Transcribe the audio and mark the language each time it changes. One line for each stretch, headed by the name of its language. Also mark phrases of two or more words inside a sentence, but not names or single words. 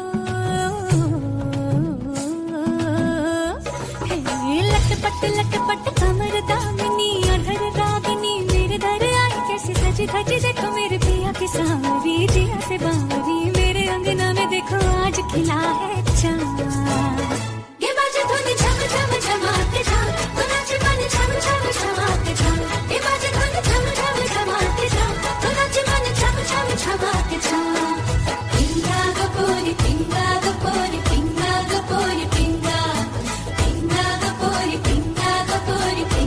Hindi: लटपट लटपट कमर दामिनी अधर रागिनी मेरे दर आई कैसे सज धज देखो मेरे पिया की सावरी जिया से बावरी मेरे अंगना में देखो आज खिला है चाँद। ये बाजे धुन झम झम झमाके झम तो नाचे मन झम झम झमाके झम। ये बाजे धुन झम झम झमाके झम तो नाचे मन झम झम झमाके झम।
Marathi: पिंगा गपोरी पिंगा गपोरी पिंगा गपोरी पिंगा पिंगा गपोरी पिंगा गपोरी